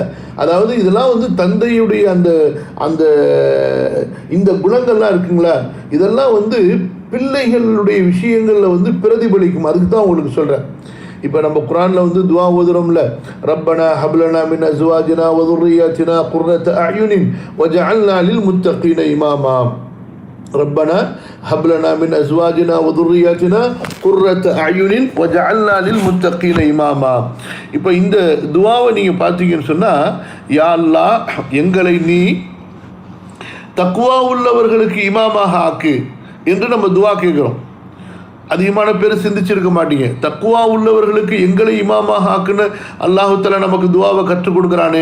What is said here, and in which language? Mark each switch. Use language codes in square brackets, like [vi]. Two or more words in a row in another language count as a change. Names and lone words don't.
[ta] அதாவது இதெல்லாம் வந்து தந்தையுடைய அந்த அந்த இந்த குணங்கள்லாம் இருக்குங்களா, இதெல்லாம் வந்து பிள்ளைகளுடைய விஷயங்களில் வந்து பிரதிபலிக்கும். அதுக்கு தான் உங்களுக்கு சொல்கிறேன். இப்போ நம்ம குர்ஆனில் வந்து துவா ஓதுறோம்ல, [ar] ربنا هب لنا من أزواجنا و ذُرِّيَّاتِنَا قُرَّةَ أَعْيُنٍ وَاجْعَلْنَا لِلْمُتَّقِينَ إِمَامًا. ربنا هب لنا من ازواجنا وذرياتنا قرة اعين وجعلنا للمتقين اماما. [ta] இப்போ இந்த துஆவை நீங்க பாத்தீங்கன்னு சொன்னா, [ar] يا الله [ta] எங்களை நீ தக்வா உள்ளவர்களுக்கு இமாமாக ஆக்கு என்று நம்ம துஆ கேட்கிறோம். அதிகமான பேர் சிந்திச்சிருக்க மாட்டீங்க. தக்வா உள்ளவர்களுக்கு எங்களை இமாமாக ஆக்குன்னு [ar] الله تعالى [ta] நமக்கு துஆவை கற்றுக் கொடுக்குறானே.